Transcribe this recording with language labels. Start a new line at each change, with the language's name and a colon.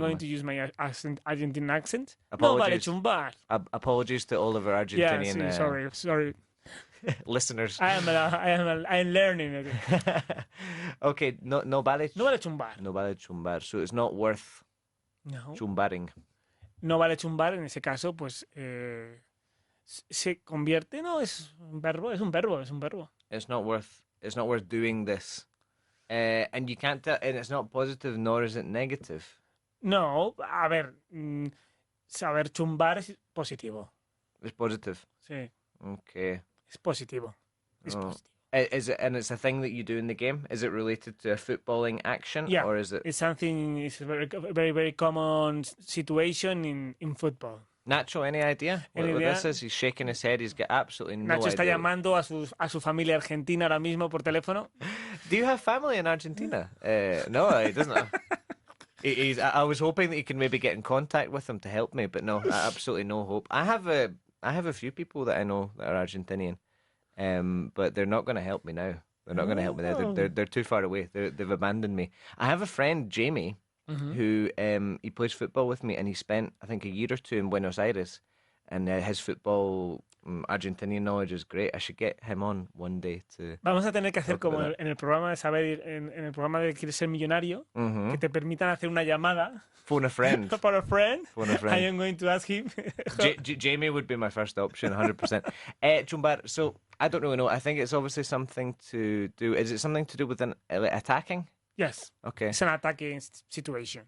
English: going to use my Argentine accent. Apologies.
Spanish: No vale chumbar.
English: Apologies to all of our Argentinian Yeah, sorry. listeners. I'm learning it.
Spanish: Okay, no vale chumbar. No vale chumbar.
English: So it's not worth chumbaring.
Spanish: No vale chumbar, en ese caso, pues se convierte, es un verbo.
English: It's not worth doing this. And you can't tell, and it's not positive nor is it negative.
Spanish: No, a ver, saber chumbar es positivo.
English: It's positive.
Spanish: Sí.
English: Okay.
Spanish: Es positivo. Positivo.
English: Is it, and it's a thing that you do in the game? Is it related to a footballing action? Yeah, or is it? It's a very, very, very common situation in football. Nacho, any idea what this is? He's shaking his head. He's got absolutely no
Spanish: Nacho está
English: idea.
Spanish: llamando a su familia argentina ahora mismo por teléfono.
English: Do you have family in Argentina? No, he doesn't. I was hoping that you can maybe get in contact with him to help me, but no, absolutely no hope. I have a few people that I know that are Argentinian, but they're not going to help me now. They're not going to help me now. They're too far away. They've abandoned me. I have a friend, Jamie, who he plays football with me, and he spent, I think, a year or two in Buenos Aires, and his football Argentinian knowledge is great. I should get him on one day to...
Spanish: Vamos a tener que hacer como en el programa de saber, en el programa de Quieres ser millonario, que te permitan hacer una llamada.
English: Phone a friend. For a friend. Phone a friend. I am going to ask him. Jamie would be my first option, 100%. Chumbar, so I don't really know. I think it's obviously something to do... Is it something to do with attacking? Yes. Okay. It's an attacking situation.